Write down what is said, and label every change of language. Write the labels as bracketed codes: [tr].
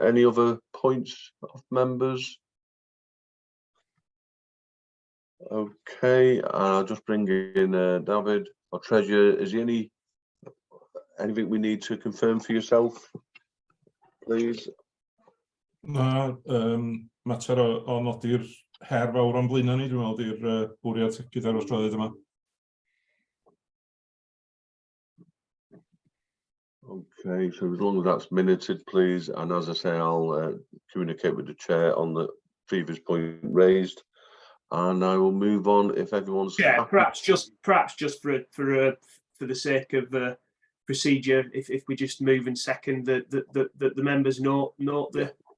[en] Any other points of members? Okay, I'll just bring in David, our treasurer. Is there anything we need to confirm for yourself, please? [cy] Na, mater o nodi'r her fawr o'n blaenau ni, dwi'n meddwl, di'r bwriad gyda'r adroddiad yma. [en] Okay, so as long as that's minuted, please, and as I say, I'll communicate with the chair on the previous point raised, and I will move on if everyone's Yeah, happy. perhaps just for the sake of procedure, if we just move and second the members note the.